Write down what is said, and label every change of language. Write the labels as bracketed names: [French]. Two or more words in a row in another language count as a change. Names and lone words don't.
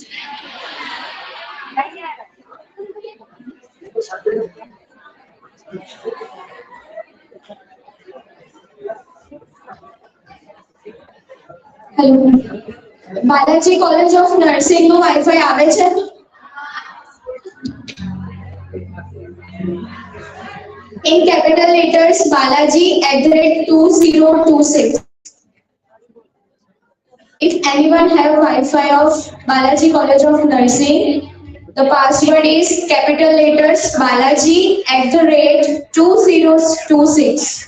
[Gujarati] हेलो, बालाजी कॉलेज ऑफ नर्सिंग નો વાઈફાઈ આવે છે? [English] In capital letters, Balaji @2026. If anyone have Wi-Fi of Balaji College of Nursing, the password is capital letters Balaji @2026.